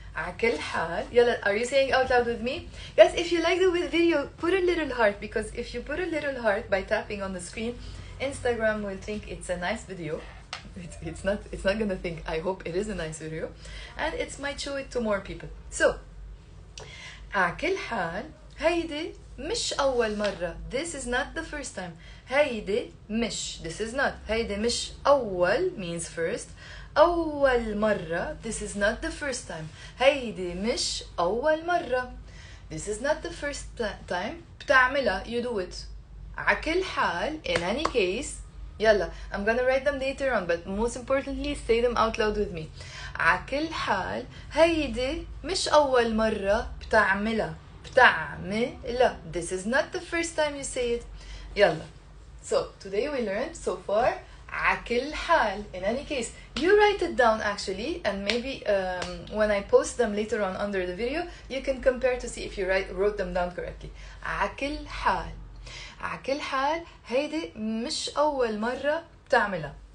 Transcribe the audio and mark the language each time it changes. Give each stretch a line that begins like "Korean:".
Arabic: عكل حال. يلا,
English: are you saying out loud with me? Guys, if you like the video, put a little heart, because if you put a little heart by tapping on the screen, Instagram will think it's a nice video. It's not gonna think, I hope it is a nice video, and it might show it to more people. So
Arabic: عكل حال هيدي مش أول مرة.
English: This is not the first time.
Arabic: هيدي مش.
English: This is not.
Arabic: هيدي مش أول
English: means first.
Arabic: أول مرة.
English: This is not the first time.
Arabic: هيدي مش أول مرة.
English: This is not the first time.
Arabic: بتعملها.
English: You do it.
Arabic: عكل حال.
English: In any case.
Arabic: يلا.
English: I'm gonna write them later on, but most importantly, say them out loud with me.
Arabic: عكل حال هيدي مش أول مرة بتعملها. بتعملها.
English: This is not the first time you say it.
Arabic: يلا.
English: So today we learned so far
Arabic: عكل حال.
English: In any case, you write it down actually, and maybe when I post them later on under the video, you can compare to see if you wrote them down correctly.
Arabic: عكل حال. عكل حال هيدي مش أول مرة بتعملها.